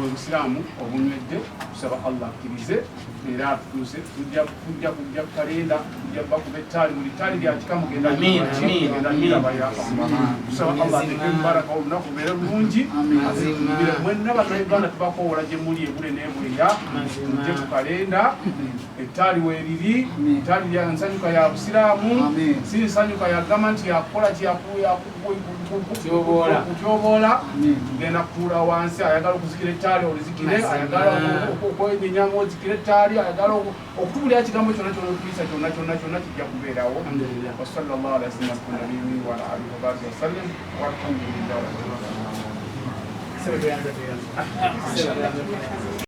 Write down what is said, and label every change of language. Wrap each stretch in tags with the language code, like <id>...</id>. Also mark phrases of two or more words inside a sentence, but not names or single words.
<lg>busiraamu obunywedde tusaba Allah akkirize era atutuuse tujja kujja kalenda tujja bakuba ettaali buli ttaali lyakika mugenda miraba ya Allah tusaba Allah ateke mubaraka olunaku lubeere bulungi mwenna bannayuganda tubakoowola gye muli ebule n'ebuleya tujje ku kalenda ettaali weeriri ettaali lya nsanyuka ya busiraamu si nsanyuka ya gamba nti yakukola kutyoboola tugenda kutuula wansi ayagala okuzikira ettaali olizikire ayagala okwenyenyanga ozikire ettaali ayagala okutubulira ekigambo kyonna kyonna okuyisa kyonna kijja kubeerawo</lg> <ar>وصلى الله على سيدنا محمد وعلى آله وصحبه وسلم والحمد لله.</ar> <lg>Sebe tuyanza.</lg>